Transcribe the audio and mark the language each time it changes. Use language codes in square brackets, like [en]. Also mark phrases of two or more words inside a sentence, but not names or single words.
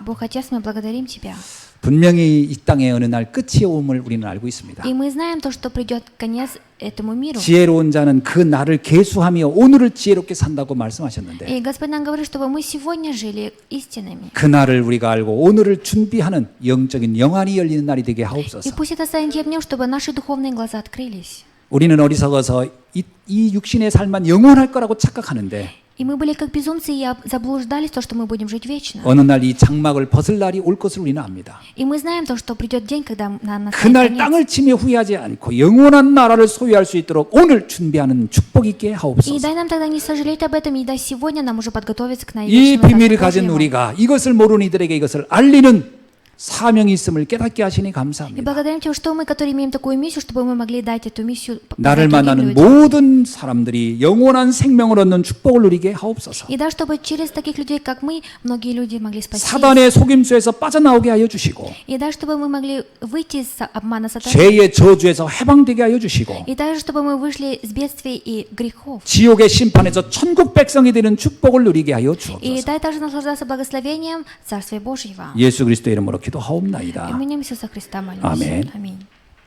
[ru] Бог Отец, мы благодарим Тебя. [ko] 분명히 이 땅의 어느 날 끝이 옴을 우리는 알고 있습니다. [ru] И мы знаем то, что придет конец этому миру. [ko] 지혜로운 자는 그 날을 계수하며 오늘을 지혜롭게 산다고 말씀하셨는데 [ru] И Господь нам говорит, чтобы мы сегодня жили истинами. [ko] 그 날을 우리가 알고 오늘을 준비하는 영적인 영안이 열리는 날이 되게 [ru] И [ko] 하옵소서. [ru] пусть это станет тем днем, чтобы наши духовные глаза открылись. [ko] 우리는 어리석어서 이 육신의 삶만 영원할 거라고 착각하는데 [ru] И мы были как безумцы и заблуждались, то, что мы будем жить вечно. [ko] 어느 날 이 장막을 벗을 날이 올 것을 우리는 압니다. [ru] И мы знаем то, что придет день, когда нам настанет [ko] 그날 [ru] конец. [ko] 땅을 치며 후회하지 않고 영원한 나라를 소유할 수 있도록 오늘 준비하는 축복 있게 [ru] И [ko] 하옵소서. [ru] дай нам тогда не сожалеть об этом, и дай сегодня нам уже подготовиться к [ko] 이 [ru] вечному [ko] 비밀을 [ru] Царству [ko] 가진 [ru] Божьему. [ko] 우리가 이것을 모르는 이들에게 이것을 알리는 사명이 있음을 깨닫게 하시니 [ru] И [ko] 감사합니다. [ru] благодарим Тебя, что мы, которые имеем такую миссию, чтобы мы могли дать эту миссию [ko] 나를 [ru] другим [ko] 만나는 [ru] людям. [ko] 모든 사람들이 영원한 생명을 얻는 축복을 누리게 하옵소서. [ru] И да, чтобы через таких людей, как мы, многие люди могли спастись. [ko] 사단의 속임수에서 빠져나오게 하여 주시고 [ru] И да, чтобы мы могли выйти из обмана сатаны. [ko] 죄의 저주에서 해방되게 하여 주시고 [ru] И также, чтобы мы вышли с бедствий и грехов. [ko] 지옥의 심판에서 천국 백성이 되는 축복을 누리게 하여 [ru] И [ko] 주옵소서. [ru] дай также наслаждаться благословением Царствия Божьего. [ko] 예수 그리스도 이름으로 기도하옵나이다. [ru] Именем Иисуса Христа молимся. Аминь. Аминь.